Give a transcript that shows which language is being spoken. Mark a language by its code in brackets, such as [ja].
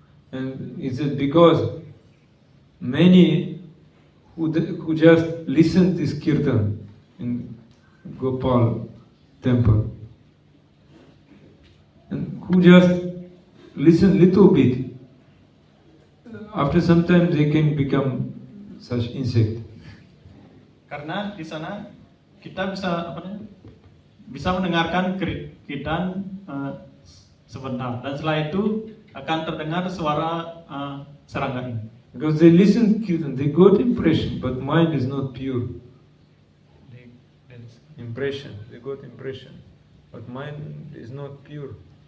[en] And he said because many who just listened this kirtan in Gopal temple, and who just listen little bit, after some time they can become such insect. [id] Karena di sana kita bisa mendengarkan kirtan sebentar, dan setelah itu akan terdengar suara serangga ini. [en] Because they listen kirtan, they got impression, but mind is not pure. Impression, they got impression, but mind is not pure.